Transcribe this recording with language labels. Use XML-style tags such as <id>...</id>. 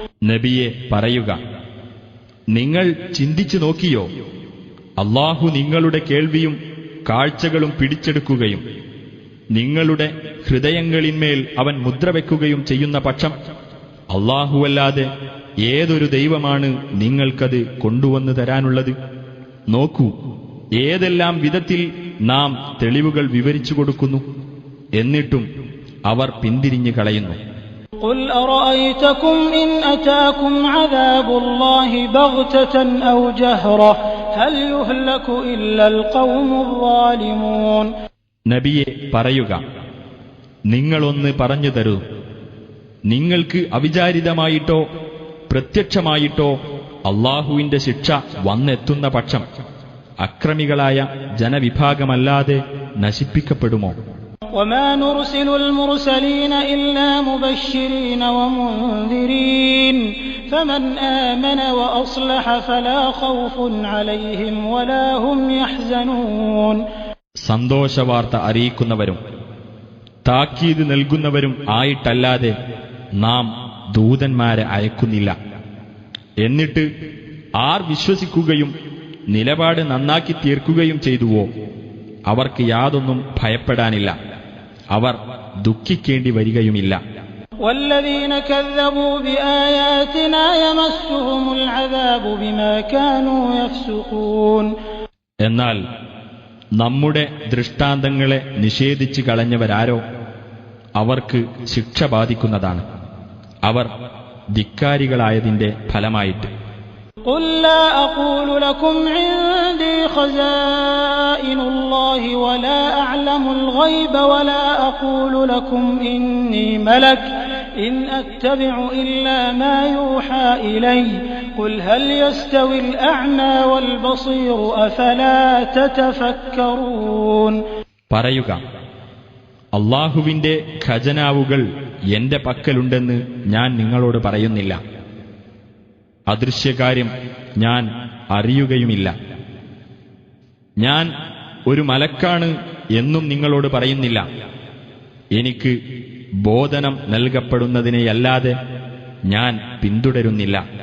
<ml>നബിയെ പറയുക, നിങ്ങൾ ചിന്തിച്ചു നോക്കിയോ, അല്ലാഹു നിങ്ങളുടെ കേൾവിയും കാഴ്ചകളും പിടിച്ചെടുക്കുകയും നിങ്ങളുടെ ഹൃദയങ്ങളിന്മേൽ അവൻ മുദ്രവെക്കുകയും ചെയ്യുന്ന പക്ഷം അല്ലാഹുവല്ലാതെ ഏതൊരു ദൈവമാണ് നിങ്ങൾക്കത് കൊണ്ടുവന്നു തരാനുള്ളത്? നോക്കൂ, ഏതെല്ലാം വിധത്തിൽ നാം തെളിവുകൾ വിവരിച്ചു കൊടുക്കുന്നു, എന്നിട്ടും അവർ പിന്തിരിഞ്ഞു കളയുന്നു.</ml> <ar>قل أرأيتكم إن أتاكم عذاب الله بغتة أو جهرة هل يهلك إلا القوم الظالمون.</ar> <ml>നബിയെ പറയുക, നിങ്ങളൊന്ന് പറഞ്ഞു തരൂ, നിങ്ങൾക്ക് അവിചാരിതമായിട്ടോ പ്രത്യക്ഷമായിട്ടോ അല്ലാഹുവിന്റെ ശിക്ഷ വന്നെത്തുന്ന പക്ഷം അക്രമികളായ ജനവിഭാഗമല്ലാതെ നശിപ്പിക്കപ്പെടുമോ?</ml> <ar>وما نرسل المرسلين إلا مبشرين ومنذرين فمن آمن وأصلح فلا خوف عليهم ولا هم يحزنون.</ar> <ml>സന്തോഷവാർത്ത അറിയിക്കുന്നവരും താക്കീത് നൽകുന്നവരും ആയിട്ടല്ലാതെ നാം ദൂതന്മാരെ അയക്കുന്നില്ല. എന്നിട്ട് ആർ വിശ്വസിക്കുകയും നിലപാട് നന്നാക്കി തീർക്കുകയും ചെയ്തുവോ അവർക്ക് യാതൊന്നും ഭയപ്പെടാനില്ല, അവർ ദുഃഖിക്കേണ്ടി വരികയുമില്ല.</ml> <ar>والذين كذبوا بآياتنا يمسهم العذاب بما كانوا يفسقون.</ar> <ml>എന്നാൽ നമ്മുടെ ദൃഷ്ടാന്തങ്ങളെ നിഷേധിച്ചു കളഞ്ഞവരാരോ അവർക്ക് ശിക്ഷ ബാധിക്കുന്നതാണ്, അവർ ധിക്കാരികളായതിന്റെ ഫലമായിട്ട്.</ml> <ar>قل لا أقول لكم عندي خزائن الله ولا أعلم الغيب ولا أقول لكم إني ملك إن أتبع إلا ما يوحى إلي قل هل يستوي الأعمى والبصير أفلا تتفكرون.</ar> <ml>പറയുക, അല്ലാഹുവിന്റെ ഖജനാവുകൾ എന്റെ പക്കലുണ്ടെന്ന് ഞാൻ നിങ്ങളോട് പറയുന്നില്ല, അദൃശ്യകാര്യം ഞാൻ അറിയുകയുമില്ല. ഞാൻ ഒരു മലക്കാണ് എന്നും നിങ്ങളോട് പറയുന്നില്ല, എനിക്ക് ബോധനം നൽകപ്പെടുന്നതിനെയല്ലാതെ ഞാൻ പിന്തുടരുന്നില്ല.</ml>